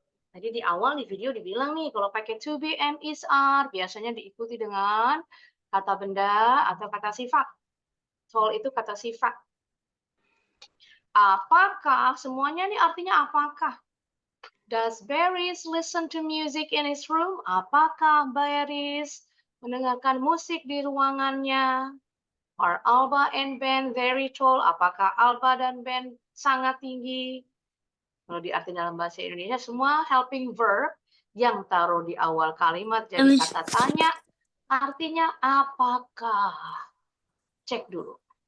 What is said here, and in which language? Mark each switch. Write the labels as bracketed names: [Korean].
[Indonesian] Tadi di awal di video dibilang nih, kalau pakai to be and is are, biasanya diikuti dengan kata benda atau kata sifat. Tall itu kata sifat. Apakah? Semuanya nih artinya apakah? [English] Does Barris listen to music in his room? [Indonesian] Apakah Barris mendengarkan musik di ruangannya? [English] Are Alba and Ben very tall? [Indonesian] Apakah Alba dan Ben sangat tinggi? Kalau diartikan dalam bahasa Indonesia, semua helping verb yang taruh di awal kalimat jadi kata tanya, artinya apakah? Cek dulu.